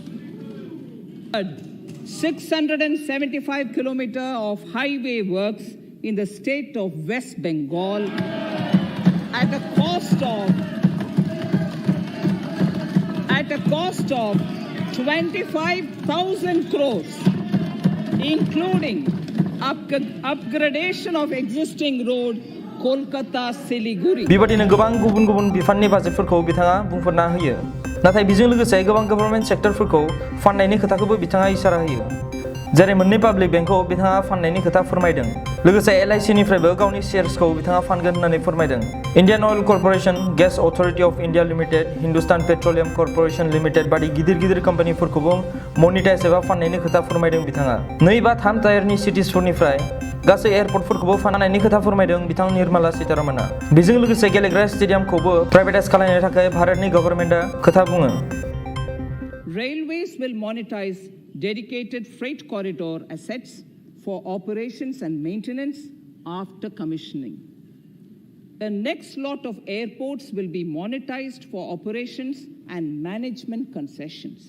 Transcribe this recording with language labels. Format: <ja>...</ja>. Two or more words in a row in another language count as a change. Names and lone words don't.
<en>675 kilometers of highway works in the state of West Bengal at a cost of 25,000 crores, including upgradation of existing road Kolkata Siliguri.</en> <brx>बेबादिनो गोबां गुबुन बिफाननि बाजेटफोरखौ बिथाङा बुंफोरना होयो। नाथाय बेजों लोगोसे गोबां गभर्नमेन्ट सेक्टरफोरखौ फान्नायनि खोथाखौबो बिथाङा इसारा होयो। जेरै मोननै पाब्लिक बेंकखौ बिथाङा फान्नायनि खोथा फोरमायदों। लोगोसे LIC निफ्रायबो गावनि शेयार्सखौ बिथाङा फानगोन होननानै फोरमायदों। इन्डियान अइल कर्प'रेशन, गेस अथरिटी अफ इन्डिया लिमिटेड, हिन्दुस्तान पेट्रलियाम कर्प'रेशन लिमिटेड बायदि गिदिर कम्पानिफोरखौबो मनिटाइज एबा फाननायनि खोथा फोरमायदों बिथाङा। 2 बा 3 टायारनि सिटिजफोरनिफ्राय गासै एयारपर्टफोरखौबो फाननायनि खोथा फोरमायदों बिथां निर्मला सीतारमणआ। बेजों लोगोसे गेलेग्रा स्टेडियामखौबो प्राइभेटाइज खालामनो थाखाय भारतनि गभर्नमेन्टआ खोथा बुङो।</brx> <en>Railways will monetize dedicated freight corridor assets for operations and maintenance after commissioning. The next lot of airports will be monetized for operations and management concessions.</en>